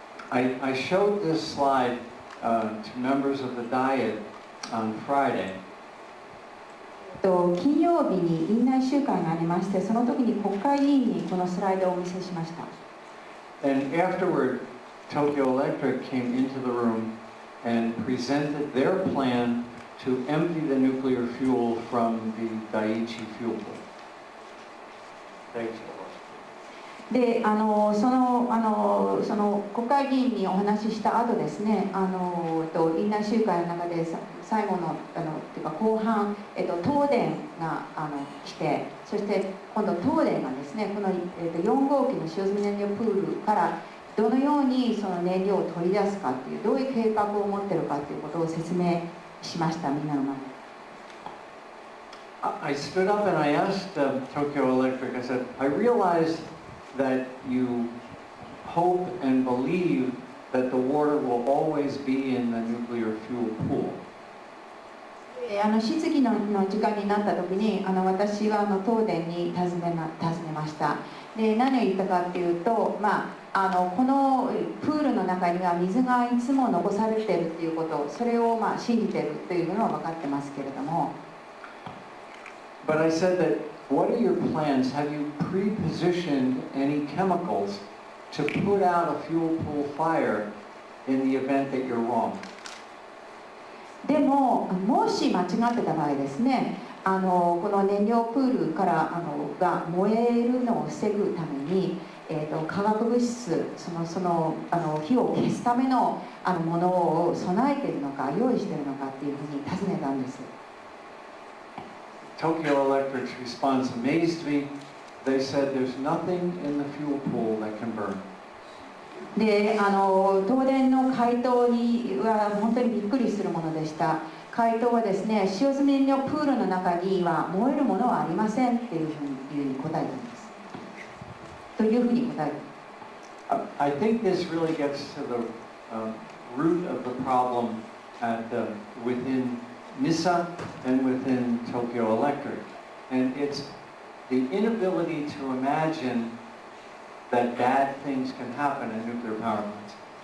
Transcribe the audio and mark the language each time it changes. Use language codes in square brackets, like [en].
[en] I showed this slide to members of the Diet on Friday. [ja] 金曜日に院内集会がありまして、その時に国会議員にこのスライドをお見せしました。 [en] And afterward, Tokyo Electric came into the room and presented their plan to empty the nuclear fuel from the Daiichi fuel pool. [ja] でその国会議員にお話しした後ですね、院内集会の中で最後のっていうか後半、東電が来て、そして今度東電がですねこの、4号機の使用済み燃料プールからどのようにその燃料を取り出すかっていう、どういう計画を持っているかということを説明しました、みんなの前で。 [en] I stood up and I asked Tokyo Electric, I said, I realized that you hope and believe that the water will always be in the nuclear fuel pool. [ja] 質疑の時間になった時に私は東電に尋ねました。で何を言ったかっていうと、このプールの中には水がいつも残されているっていうこと、それを信じているというのは分かってますけれども。 [en] But I said that, what are your plans? Have you pre-positioned any chemicals to put out a fuel pool fire in the event that you're wrong? [ja] でも、もし間違ってた場合ですね、この燃料プールからが燃えるのを防ぐために、化学物質、その火を消すためのものを備えているのか、用意しているのかっていうふうに尋ねたんです。 [en] Tokyo Electric's response amazed me. They said there's nothing in the fuel pool that can burn. [ja] で東電の回答には本当にびっくりするものでした。回答はですね、使用済み燃料プールの中には燃えるものはありませんっていうふうに答えたんです。というふうに答えた。 [en] I think this really gets to the root of the problem within NISA and within Tokyo Electric. And it's the inability to imagine that bad things can happen in nuclear power plants.